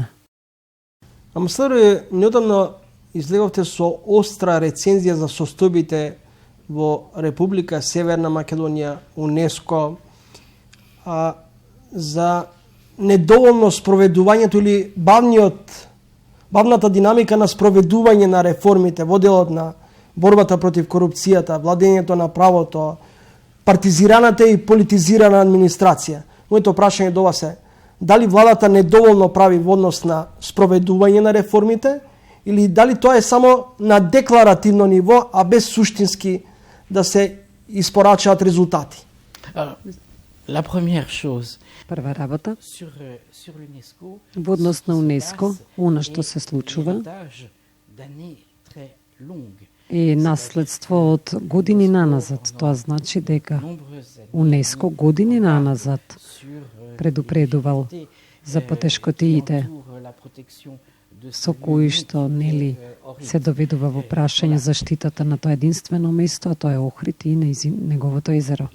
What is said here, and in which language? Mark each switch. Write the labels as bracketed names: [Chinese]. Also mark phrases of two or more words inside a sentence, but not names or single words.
[Macedonian] Амбасадоре, неодамна излеговте со остра рецензија за состојбите во Република Северна Македонија, УНЕСКО, за недоволно спроведувањето или бавната динамика на спроведување на реформите во делот на борбата против корупцијата, владењето на правото, партизираната и политизирана администрација. Моето прашање до вас е, дали владата недоволно прави во однос на спроведување на реформите, или дали тоа е само на декларативно ниво, а без суштински да се испорачаат резултати? [French] La première chose, [Macedonian] прва работа во однос на УНЕСКО, она што се случува е наследство од години наназад. Тоа значи дека УНЕСКО години наназад предупредувал за потешкотиите со кои што се доведува во прашање заштитата на тоа единствено место, а тоа е Охрид и неговото езеро.